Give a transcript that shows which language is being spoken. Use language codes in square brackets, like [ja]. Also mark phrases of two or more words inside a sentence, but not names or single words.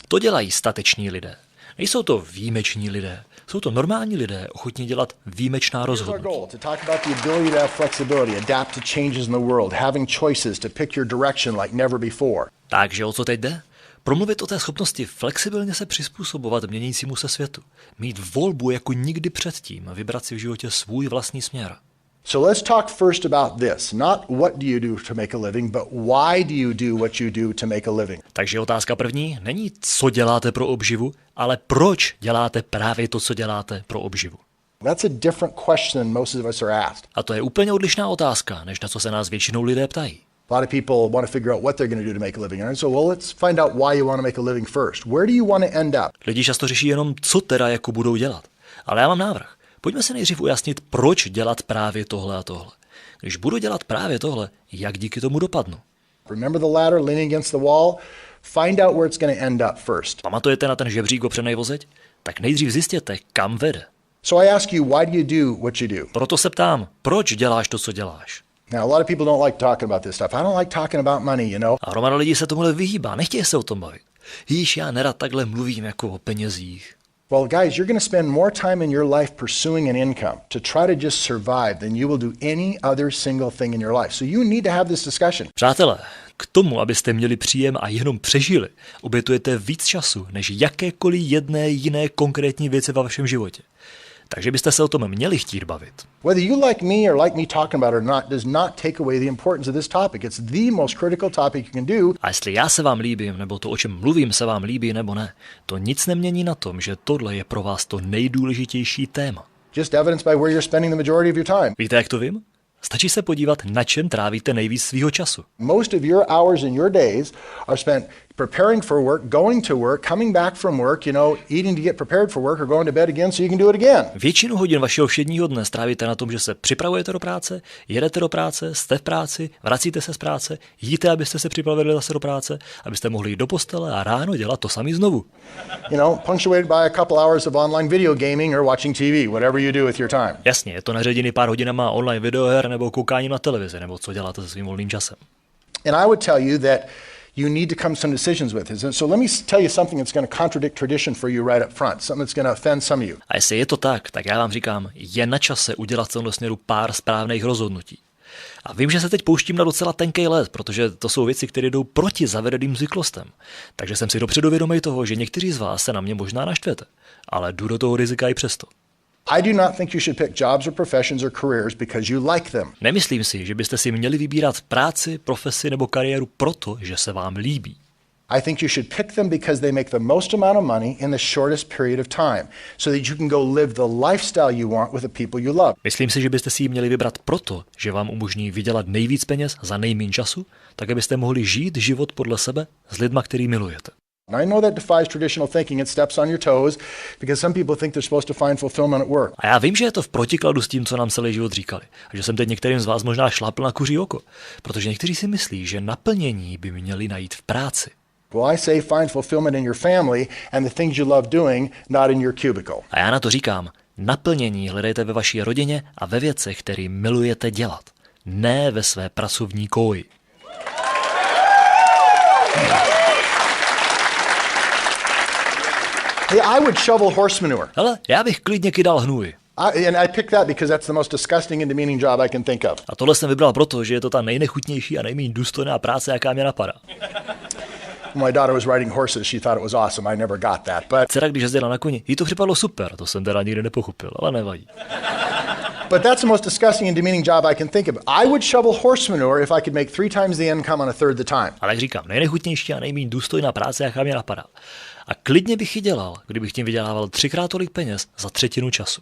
[cs] To dělají stateční lidé. Nejsou to výjimeční lidé. Jsou to normální lidé, ochotní dělat výjimečná rozhodnutí. [en] Our goal to talk about the ability to have flexibility, adapt to changes in the world, having choices to pick your direction like never before. [cs] Takže o co teď jde? Promluvit o té schopnosti flexibilně se přizpůsobovat měnícímu se světu. Mít volbu jako nikdy předtím a vybrat si v životě svůj vlastní směr. [en] So let's talk first about this. Not what do you do to make a living, but why do you do what you do to make a living. [cs] Takže otázka první není, co děláte pro obživu, ale proč děláte právě to, co děláte pro obživu. [en] That's a different question than most of us are asked. [cs] A to je úplně odlišná otázka, než na co se nás většinou lidé ptají. [en] A lot of people want to figure out what they're going to do to make a living. And so, well, let's find out why you want to make a living first. Where do you want to end up? [cs] Lidi často řeší jenom, co teda jako budou dělat. Ale já mám návrh. Pojďme se nejdřív ujasnit, proč dělat právě tohle a tohle. Když budu dělat právě tohle, jak díky tomu dopadnu? [en] Remember the ladder leaning against the wall? Find out where it's going to end up first. [cs] Pamatujete na ten žebřík opřenej vozeď? Tak nejdřív zjistěte, kam vede. [en] So I ask you, why do you do what you do? [cs] Proto se ptám, proč děláš to, co děláš? [en] Now, a lot of people don't like talking about this stuff. I don't like talking about money, you know. [cs] A hromada lidí se tomuhle vyhýbá, nechtějí se o tom bavit. Jíž, já nerad takhle mluvím jako o penězích. [en] Well, guys, you're going to spend more time in your life pursuing an income to try to just survive than you will do any other single thing in your life. So you need to have this discussion. [cs] Přátelé, k tomu, abyste měli příjem a jenom přežili, obětujete víc času než jakékoliv jedné jiné konkrétní věci ve vašem životě. Takže byste se o tom měli chtít bavit. [en] Whether you like me or like me talking about it or not does not take away the importance of this topic. It's the most critical topic you can do. [cs] A jestli já se vám líbím, nebo to, o čem mluvím, se vám líbí nebo ne, to nic nemění na tom, že tohle je pro vás to nejdůležitější téma. [en] Just evidence by where you're spending the majority of your time. [cs] Víte, jak to vím? Stačí se podívat, na čem trávíte nejvíc svýho času. [en] Most of your hours in your days are spent preparing for work, going to work, coming back from work, you know, eating to get prepared for work or going to bed again so you can do it again. [cs] Většinu hodin vašeho všedního dne strávíte na tom, že se připravujete do práce, jedete do práce, jste v práci, vracíte se z práce, jíte, abyste se připravili zase do práce, abyste mohli jít do postele a ráno dělat to samý znovu. [en] You know, punctuated by a couple hours of online video gaming or watching TV, whatever you do with your time. [cs] Jasně, je to naředěný pár hodinama online videoher nebo koukáním na televizi, nebo co děláte se svým volným časem. [en] And I would tell you that you need to come to some decisions with this. And so let me tell you something that's going to contradict tradition for you right up front, something that's going to offend some of you. [cs] A jestli je to tak já vám říkám, je na čase udělat v tomto směru pár správných rozhodnutí. A vím, že se teď pouštím na docela tenkej led, protože to jsou věci, které jdou proti zavedeným zvyklostem. Takže jsem si dopředu vědomý toho, že někteří z vás se na mě možná naštvete, ale jdu do toho rizika i přesto. [en] I do not think you should pick jobs or professions or careers because you like them. [cs] Nemyslím si, že byste si měli vybírat práci, profesi nebo kariéru proto, že se vám líbí. [en] I think you should pick them because they make the most amount of money in the shortest period of time, so that you can go live the lifestyle you want with the people you love. [cs] Myslím si, že byste si ji měli vybrat proto, že vám umožní vydělat nejvíc peněz za nejméně času, tak abyste mohli žít život podle sebe s lidma, který milujete. [en] I know that defies traditional thinking. It steps on your toes because some people think they're supposed to find fulfillment at work. [cs] A já vím, že je to v protikladu s tím, co nám celý život říkali. A že jsem teď některým z vás možná šlápl na kuří oko. Protože někteří si myslí, že naplnění by měli najít v práci. [en] Well, I say find fulfillment in your family and the things you love doing, not in your cubicle. [cs] A já na to říkám, naplnění hledejte ve vaší rodině a ve věcech, které milujete dělat. Ne ve své pracovní koji. [en] Hey, I would shovel horse manure. [cs] Hele, já bych klidně kydal hnůj. [en] And I picked that because that's the most disgusting and demeaning job I can think of. [cs] A tohle jsem vybral proto, že je to ta nejnechutnější a nejméně důstojná práce, jaká mě napadá. [en] My daughter was riding horses. She thought it was awesome. I never got that. But [cs] Dcera, když jezdila na koni, jí to připadlo super, to jsem teda nikdy nepochopil, ale nevadí. [en] But that's the most disgusting and demeaning job I can think of. I would shovel horse manure if I could make 3 times the income on a third the time. [cs] Ale jak říkám, nejnechutnější a nejméně důstojná práce, jaká mě napadá. A klidně bych ji dělal, kdybych tím vydělával 3krát tolik peněz za třetinu času.